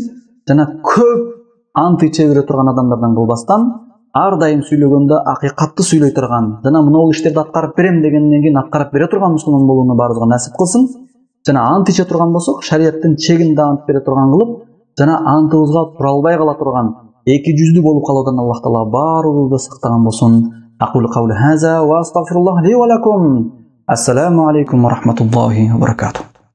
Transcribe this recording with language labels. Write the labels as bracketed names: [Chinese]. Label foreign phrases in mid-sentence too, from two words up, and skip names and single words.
[Kyrgyz] Жана көп ант иче бере турган адамдардан кылбастан, ар дайым сүйлөгөндө акыйкатты сүйлөй турган, жана мына иштерди аткарып берем дегенден кийин аткарып бере турган мусулман болууну баарыбызга насип кылсын. Жана ант иче турган болсок, шариаттын чегинде ант бере турган кылып, жана антыбызга тура албай кала турган, эки жүздүү болуп калуудан [Arabic] الله تعالى [Kyrgyz] баарыбызды сактаган болсун. [Arabic] أقول قولي هذا وأستغفر الله لي ولكم. السلام عليكم ورحمة الله وبركاته.